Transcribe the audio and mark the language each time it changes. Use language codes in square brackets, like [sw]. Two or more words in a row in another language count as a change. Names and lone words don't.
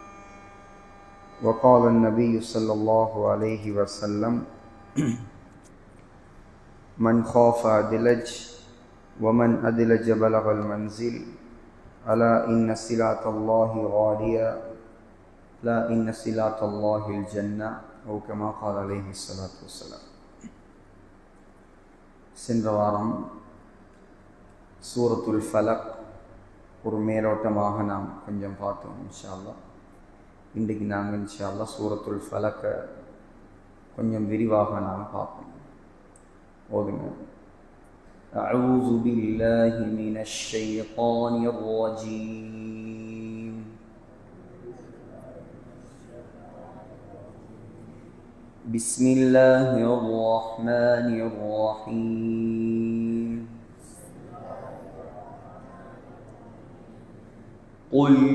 [ar] وقال النبي صلى الله عليه وسلم من خاف أدلج ومن أدلج بلغ المنزل ألا إن سلعة الله غالية لا إن سلعة الله الجنة أو كما قال عليه الصلاة والسلام. [ta] சென்ற வாரம் சூரத்துல் ஃபலக் ஒரு மேலோட்டமாக நாம் கொஞ்சம் பார்த்தோம். [ar] إن شاء الله [ta] இன்றைக்கு நாங்கள் [ar] إن شاء الله [ta] சூரத்துல் ஃபலக்கை கொஞ்சம் விரிவாக நாம் பார்ப்போம். ஓதுங்க. [ar] أعوذ بالله من الشيطان الرجيم بسم الله الرحمن الرحيم قل